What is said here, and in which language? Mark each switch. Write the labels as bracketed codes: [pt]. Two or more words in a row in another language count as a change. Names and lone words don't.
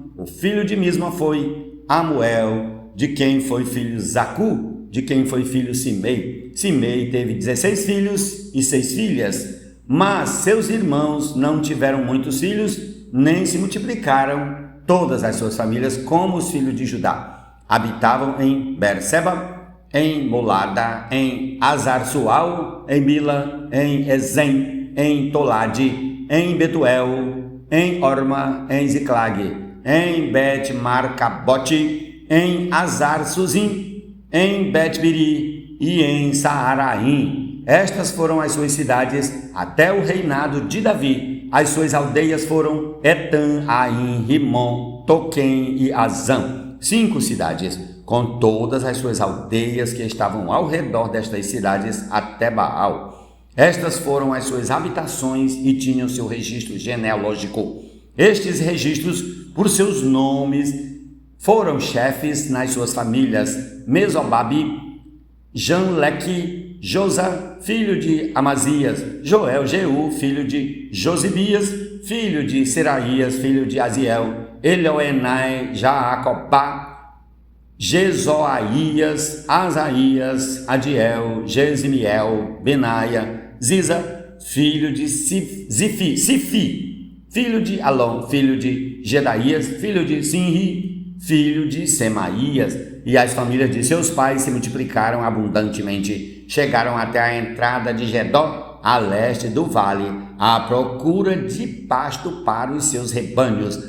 [pt] O filho de Misma foi Amuel, de quem foi filho Zacu, de quem foi filho Simei. Simei teve 16 filhos e 6 filhas. Mas seus irmãos não tiveram muitos filhos, nem se multiplicaram todas as suas famílias como os filhos de Judá. Habitavam em Berseba, em Molada, em Azar-Sual, em Mila, em Ezem, em Tolade, em Betuel, em Orma, em Ziclag, em Bet-Marcabote, em Azar-Suzim, em Bet-Biri e em Saaraim. Estas foram as suas cidades até o reinado de Davi. As suas aldeias foram Etam, Aim, Rimon, Toquém e Azam. 5 cidades, com todas as suas aldeias que estavam ao redor destas cidades até Baal. Estas foram as suas habitações e tinham seu registro genealógico. Estes registros, por seus nomes, foram chefes nas suas famílias: Mesobabe, Janleque, Josa, filho de Amazias, Joel, Jeú, filho de Josibias, filho de Seraías, filho de Aziel, Elioenai, Jaacobá, Jezoaías, Asaías, Adiel, Jesimiel, Benaia, Ziza, filho de Sifi, filho de Alon, filho de Gedaías, filho de Sinri, filho de Semaías. E as famílias de seus pais se multiplicaram abundantemente. Chegaram até a entrada de Gedó, a leste do vale, à procura de pasto para os seus rebanhos.